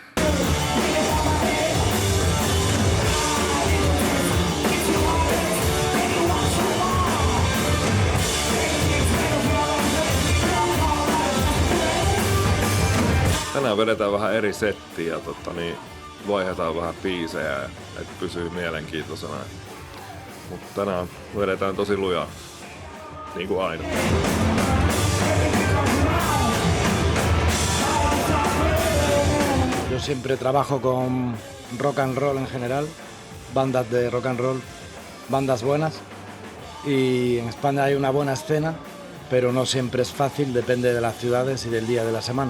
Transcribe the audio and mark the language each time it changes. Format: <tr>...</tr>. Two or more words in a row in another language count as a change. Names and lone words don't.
<fi>Tänään vedetään vähän eri settiä ja vaihdetaan vähän biisejä, että pysyy mielenkiintoisena. Mutta tänään vedetään tosi lujaa, niin kuin aina.</fi> <es>Yo siempre trabajo con</es> <en>rock and roll</en> <es>en general, bandas de</es> <en>rock and roll,</en> <es>bandas buenas. Y en España hay una buena escena, pero no siempre es fácil, depende de las ciudades y del día de la semana.</es>